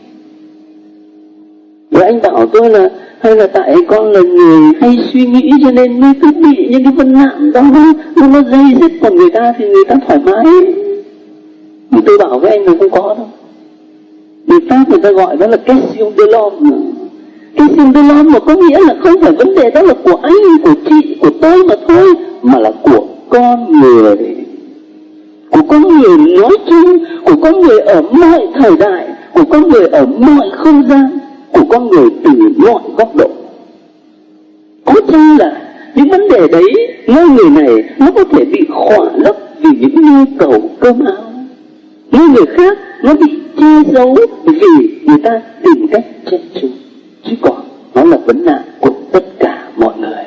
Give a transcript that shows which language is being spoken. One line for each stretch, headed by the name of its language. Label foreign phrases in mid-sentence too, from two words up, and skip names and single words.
Vietnamese: Rồi anh bảo tôi là hay là tại con là người hay suy nghĩ cho nên mới cứ bị những cái vấn nạn đó nó dây dứt, còn người ta thì người ta thoải mái. Nhưng tôi bảo với anh là không có đâu. Người Pháp người ta gọi đó là
French: question de l'homme. Question de l'homme
Vietnamese: mà có nghĩa là không phải vấn đề đó là của anh, của chị, của tôi mà thôi, mà là của con người. Của con người nói chung, của con người ở mọi thời đại, của con người ở mọi không gian. của con người từ mọi góc độ. Có chăng là những vấn đề đấy nơi người này nó có thể bị khỏa lấp vì những nhu cầu cơm áo, nơi người khác nó bị che giấu vì người ta tìm cách che chắn, chứ còn nó là vấn nạn của tất cả mọi người.